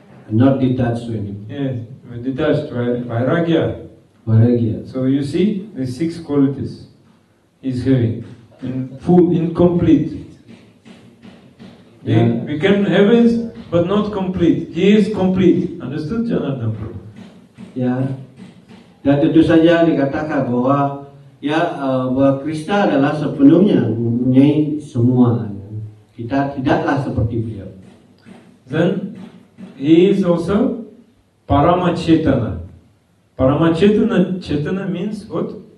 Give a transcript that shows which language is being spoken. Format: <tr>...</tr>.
<en>Not detached to anything. yes, detached, Vairagya. Vairagya. So you see, the 6 qualities he's having in full, incomplete. Yeah. We can have it, but not complete. He is complete. Understood, Janardana Prabhu?</en> <id>Ya, dan tentu saja dikatakan bahwa bahwa Krishna adalah sepenuhnya mempunyai semua. Kita tidaklah seperti beliau.</id> <en>Then he is also Paramachetana. Paramachetana means what?</en>